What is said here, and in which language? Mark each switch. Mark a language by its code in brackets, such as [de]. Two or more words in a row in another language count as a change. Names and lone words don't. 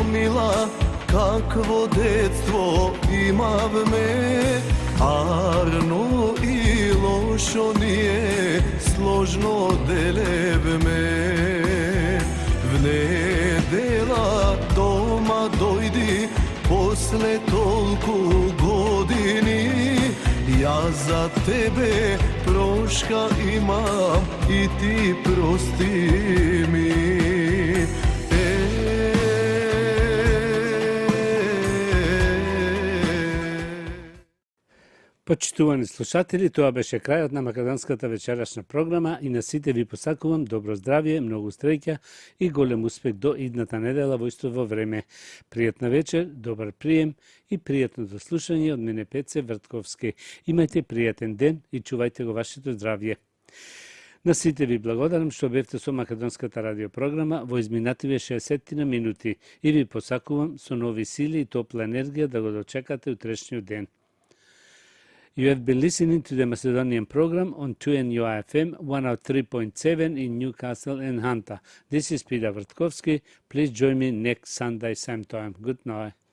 [mk] мила, какво детство имавме, арно и лошо ние сложно делевме. В недела дома дојди, после толку години, [sr] Ja za tebe troška imam i ti prosti mi. [mk] Почитувани слушатели, тоа беше крајот на македонската вечерашна програма и на сите ви посакувам добро здравје, многу среќа и голем успех до идната недела во истово време. Пријатна вечер, добар прием и пријатно слушање од мене Пеце Вртковски. Имајте пријатен ден и чувајте го вашето здравје. На сите ви благодарам што бевте со македонската радиопрограма во изминативе 60 минути и ви посакувам со нови сили и топла енергија да го дочекате утрешниот ден. [en] You have been listening to the Macedonian program on 2NUI FM 103.7 in Newcastle and Hunter. This is Peter Vrtkovski. Please join me next Sunday same time. Good night.